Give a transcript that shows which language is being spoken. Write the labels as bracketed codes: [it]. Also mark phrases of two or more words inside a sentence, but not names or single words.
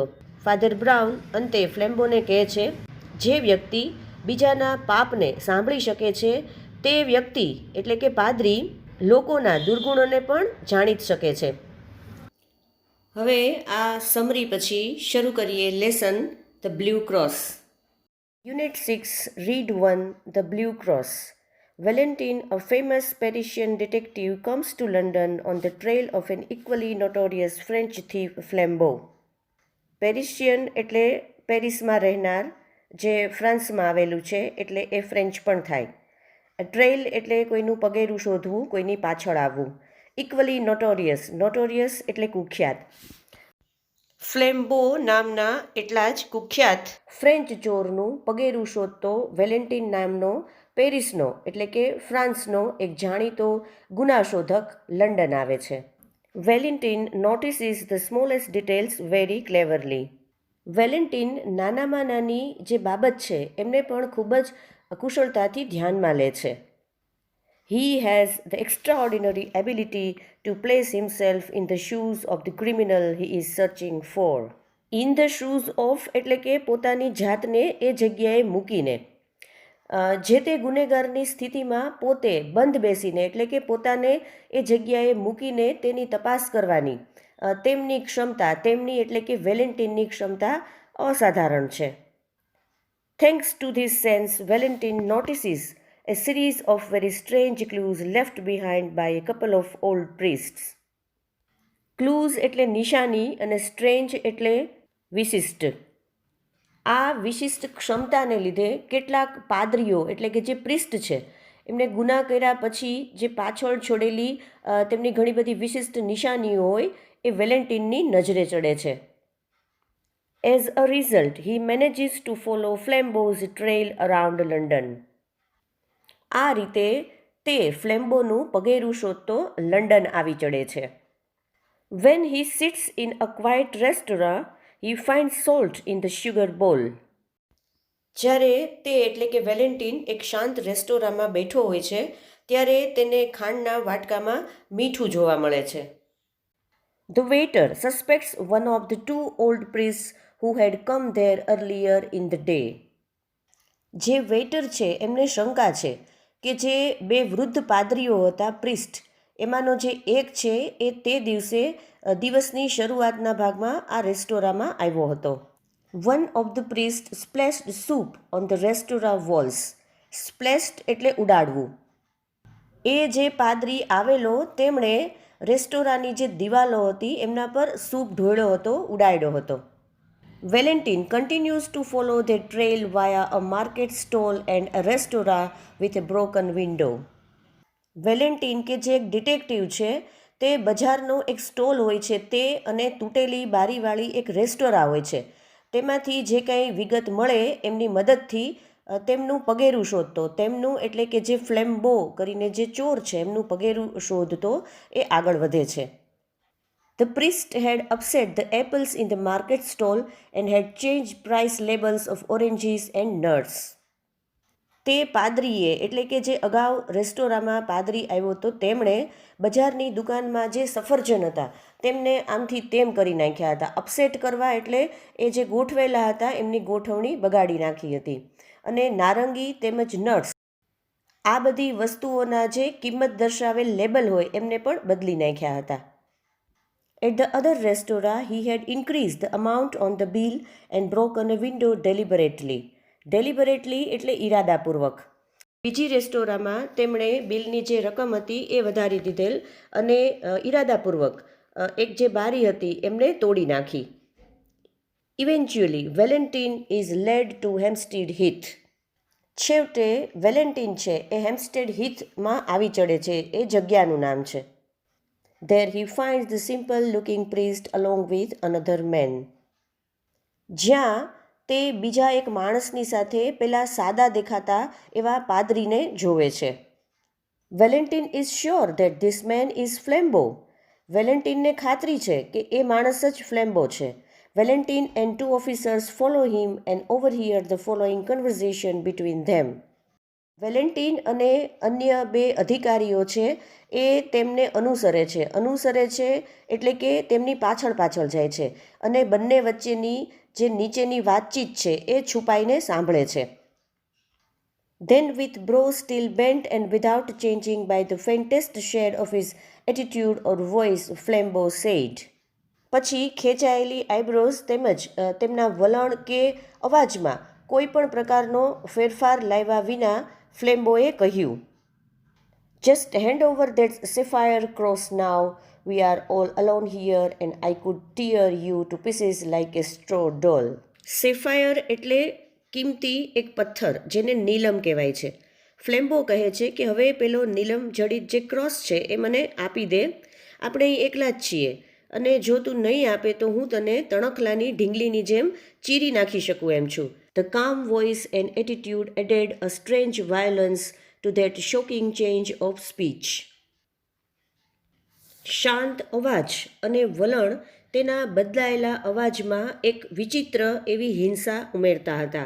[gu] ફાધર બ્રાઉન અંતે ફ્લેમ્બોને કહે છે, જે વ્યક્તિ બીજાના પાપને સાંભળી શકે છે તે વ્યક્તિ એટલે કે પાદરી લોકોના દુર્ગુણોને પણ જાણી શકે છે. હવે આ સમરી પછી શરૂ કરીએ [en] Lesson The Blue Cross. Unit 6 Read 1 The Blue Cross. Valentin, a famous Parisian detective, comes to London on the trail of an equally notorious French thief Flambeau. [gu] પેરિશિયન એટલે પેરિસમાં રહેનાર, જે ફ્રાન્સમાં આવેલું છે એટલે એ ફ્રેન્ચ પણ થાય. ટ્રેલ એટલે કોઈનું પગેરું શોધવું, કોઈની પાછળ આવવું. [en] equally notorious, [gu] નોટોરિયસ એટલે કુખ્યાત. ફ્લેમ્બો નામના એટલા જ કુખ્યાત ફ્રેન્ચ ચોરનું પગેરું શોધતો વેલેન્ટિન નામનો પેરિસનો એટલે કે ફ્રાન્સનો એક જાણીતો ગુનાશોધક લંડન આવે છે. [en] Valentin notices the smallest details very cleverly. [gu] વેલેન્ટિન નાનામાં નાની જે બાબત છે એમને પણ ખૂબ જ કુશળતાથી ધ્યાનમાં લે છે. [en] He has the extraordinary ability to place himself in the shoes of the criminal he is searching for. In the shoes of [gu] એટલે કે પોતાની જાતને એ જગ્યાએ મૂકીને, જે તે ગુનેગારની સ્થિતિમાં પોતે બંધ બેસીને એટલે કે પોતાને એ જગ્યાએ મૂકીને તેની તપાસ કરવાની તેમની ક્ષમતા, તેમની એટલે કે વેલેન્ટિનની ક્ષમતા અસાધારણ છે. [en] Thanks to this sense, Valentin notices a series of very strange clues left behind by a couple of old priests. [gu] Clues એટલે નિશાની અને strange એટલે વિશિષ્ટ. આ વિશિષ્ટ ક્ષમતાને લીધે કેટલાક પાદરીઓ એટલે કે જે પ્રિસ્ટ છે એમને ગુના કર્યા પછી જે પાછળ છોડેલી તેમની ઘણી બધી વિશિષ્ટ નિશાનીઓ હોય એ વેલેન્ટિનની નજરે ચડે છે. [en] As a result, he manages to follow Flambeau's trail around London. [gu] આ રીતે તે ફ્લેમ્બોનું પગેરું શોધતો લંડન આવી ચડે છે. [en] When he sits in a quiet restaurant, he finds salt in the sugar bowl. [gu] જ્યારે તે એટલે કે વેલેન્ટિન એક શાંત રેસ્ટોરાંમાં બેઠો હોય છે ત્યારે તેને ખાંડના વાટકામાં મીઠું જોવા મળે છે. [en] The waiter suspects one of the 2 old priests who had come there earlier in the day. [gu] જે વેઇટર છે એમને શંકા છે કે જે બે વૃદ્ધ પાદરીઓ હતા પ્રિસ્ટ, એમાંનો જે એક છે એ તે દિવસની શરૂઆતના ભાગમાં આ રેસ્ટોરાંમાં આવ્યો હતો. [en] One of the priest splashed soup on the restaurant walls. [gu] સ્પ્લેશ્ડ એટલે ઉડાડવું. એ જે પાદરી આવેલો તેમણે રેસ્ટોરાંની જે દિવાલો હતી એમના પર સૂપ ઢોળ્યો હતો, ઉડાડ્યો હતો. [en] વેલેન્ટિન continues to follow their trail via a market stall and a restaurant with a broken window. [gu] વેલેન્ટિન કે જે એક ડિટેક્ટિવ છે તે બજારનો એક સ્ટોલ હોય છે તે અને તૂટેલી બારીવાળી એક રેસ્ટોરાં હોય છે તેમાંથી જે કંઈ વિગત મળે એમની મદદથી તેમનું પગેરું શોધતો, તેમનું એટલે કે જે ફ્લેમ્બો કરીને જે ચોર છે એમનું પગેરું શોધતો એ આગળ વધે છે. [en] The priest had upset the apples in the market stall and had changed price labels of oranges and nuts. [gu] તે પાદરીએ એટલે કે જે અગાઉ રેસ્ટોરાંમાં પાદરી આવ્યો હતો તેમણે બજારની દુકાનમાં જે સફરજન હતા તેમને આમથી તેમ કરી નાખ્યા હતા. અપસેટ કરવા એટલે એ જે ગોઠવેલા હતા એમની ગોઠવણી બગાડી નાખી હતી. અને નારંગી તેમજ નટ્સ આ બધી વસ્તુઓના જે કિંમત દર્શાવેલ લેબલ હોય એમને પણ બદલી નાખ્યા હતા. [en] At the other restaurant, he had increased the amount on the bill and broken a window deliberately. [gu] Deliberately એટલે ઈરાદાપૂર્વક. બીજી રેસ્ટોરાંમાં તેમણે બિલની જે રકમ હતી એ વધારી દીધેલ અને ઈરાદાપૂર્વક એક જે બારી હતી એમને તોડી નાખી. [en] Eventually, Valentine is led to Hampstead Heath. [gu] છેવટે વેલેન્ટિન છે એ હેમ્પસ્ટેડ હીથમાં આવી ચડે છે, એ જગ્યાનું નામ છે. [en] There he finds the simple-looking priest along with another man. [gu] જ્યાં તે બીજા એક માણસની સાથે પેલા સાદા દેખાતા એવા પાદરીને જોવે છે. [en] Valentin is sure that this man is Flambeau. [gu] વેલેન્ટિનને ખાતરી છે કે એ માણસ જ ફ્લેમ્બો છે. [en] Valentin and two officers follow him and overhear the following conversation between them. [gu] વેલેન્ટિન અને અન્ય બે અધિકારીઓ છે એ તેમને અનુસરે છે એટલે કે તેમની પાછળ જાય છે અને બંને વચ્ચેની જે નીચેની વાતચીત છે એ છુપાઈને સાંભળે છે. [en] Then with brow still bent and without changing by the faintest shade of his attitude or voice, Flambeau said. [gu] પછી ખેંચાયેલી આઈબ્રોઝ તેમજ તેમના વલણ કે અવાજમાં કોઈ પણ પ્રકારનો ફેરફાર લાવ્યા વિના ફ્લેમ્બોએ કહ્યું, [en] Just hand over that sapphire cross now. We are all alone here and I could tear you to pieces like a straw doll. [gu] સેફાયર એટલે કિંમતી એક પથ્થર જેને નીલમ કહેવાય છે. ફ્લેમ્બો કહે છે કે હવે પેલો નીલમ જડિત જે ક્રોસ છે એ મને આપી દે, આપણે અહીં એકલા જ છીએ અને જો તું નહીં આપે તો હું તને તણખલાની ઢીંગલીની જેમ ચીરી નાખી શકું એમ છું. [en] The calm voice and attitude added a strange violence to that shocking change of speech. [gu] શાંત અવાજ અને વલણ તેના બદલાયેલા અવાજમાં એક વિચિત્ર એવી હિંસા ઉમેરતા હતા.